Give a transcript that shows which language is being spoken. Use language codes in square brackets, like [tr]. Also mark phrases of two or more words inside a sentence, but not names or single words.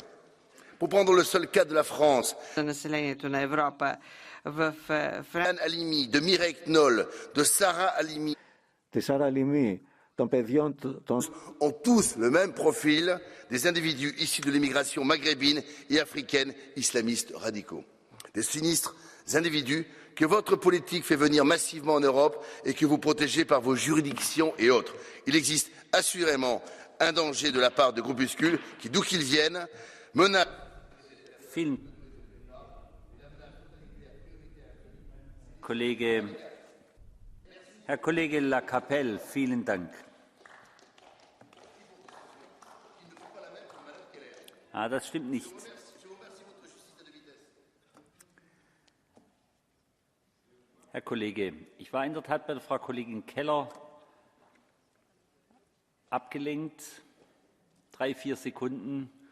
[fr] Pour prendre le seul cas de la France, Fran Halimi, de Mireille Knoll, de Sarah Halimi, ont tous le même profil des individus issus de l'immigration maghrébine et africaine islamistes radicaux. Des sinistres individus que votre politique fait venir massivement en Europe et que vous protégez par vos juridictions et autres. Il existe assurément un danger de la part de groupuscules qui, d'où qu'ils viennent, menacent. [de] Herr Kollege Lacapelle, vielen Dank. Das stimmt nicht. Herr Kollege, ich war in der Tat bei der Frau Kollegin Keller abgelenkt, 3-4 Sekunden.